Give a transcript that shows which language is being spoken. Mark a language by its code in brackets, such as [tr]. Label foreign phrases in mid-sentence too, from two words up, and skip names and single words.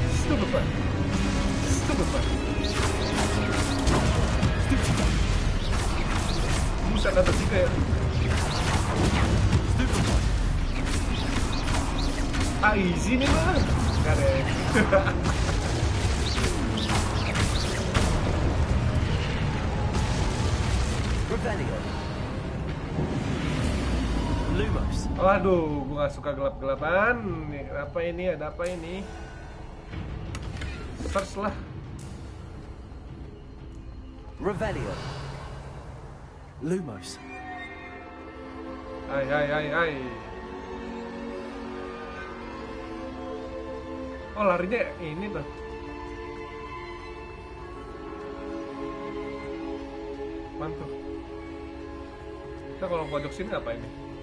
[id] Buset, ada 3 ya. Ah, easy nih mah. Nggak deh. Revelio. Lumos. Waduh, gue gak suka gelap-gelapan. Apa ini? Ada apa ini? Search lah. Revelio. Lumos. Hai. Oh, larinya ini tuh. Mantap. Kita kalau pojok sini apa ini?